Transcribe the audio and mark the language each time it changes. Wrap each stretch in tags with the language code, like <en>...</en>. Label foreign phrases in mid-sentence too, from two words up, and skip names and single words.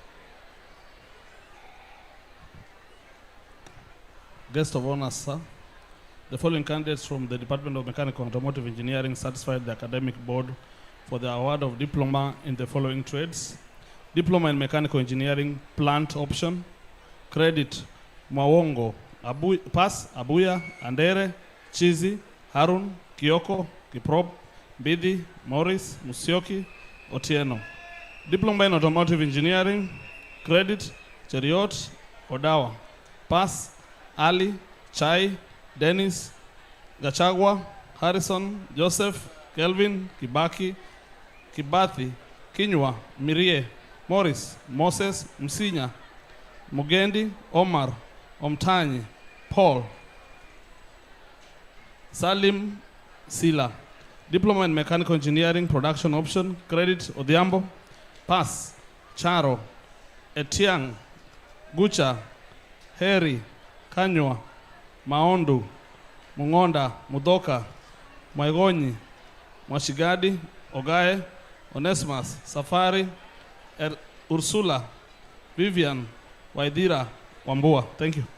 <en>Guest of honor, sir. The following candidates from the Department of Mechanical and Automotive Engineering satisfied the academic board for the award of diploma in the following trades. Diploma in Mechanical Engineering, Plant Option. Credit, Mwawongo, Pass, Abuya, Andere, Chizi, Harun, Kioko, Kiprop, Bidi, Morris, Musioki, Otieno. Diploma in Automotive Engineering, Credit, Cheriot, Odawa. Pass, Ali, Chai, Dennis, Gachagua, Harrison, Joseph, Kelvin, Kibaki, Kibathi, Kinywa, Mirie, Morris, Moses, Msinya, Mugendi, Omar, Omtanyi, Paul, Salim, Sila. Diploma in Mechanical Engineering, Production Option, Credit, Odhiambo. Pass, Charo, Etiang, Gucha, Heri, Kanywa, Maondu, Mungonda, Mudoka, Mwaigonyi, Mwashigadi, Ogae, Onesimus, Safari, Ursula, Vivian, Waidira, Wambua. Thank you.</en>